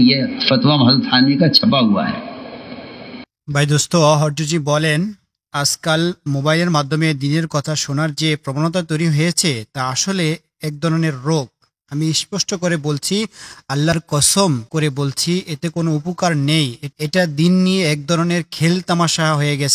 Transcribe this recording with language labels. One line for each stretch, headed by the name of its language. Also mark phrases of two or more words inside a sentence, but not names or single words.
Urdu: یہ فتویٰ حضرت تھانوی کا چھپا ہوا ہے۔
Bangla: ভাই দোস্ত, হরজজি বলেন আজকাল মোবাইলের মাধ্যমে দিনের কথা শোনার যে প্রবণতা তৈরি হয়েছে তা আসলে এক ধরনের রোগ। আমি স্পষ্ট করে বলছি, আল্লাহর কসম করে বলছি, এতে কোনো উপকার নেই। এটা দিন নিয়ে এক ধরনের খেল তামাশা হয়ে গেছে।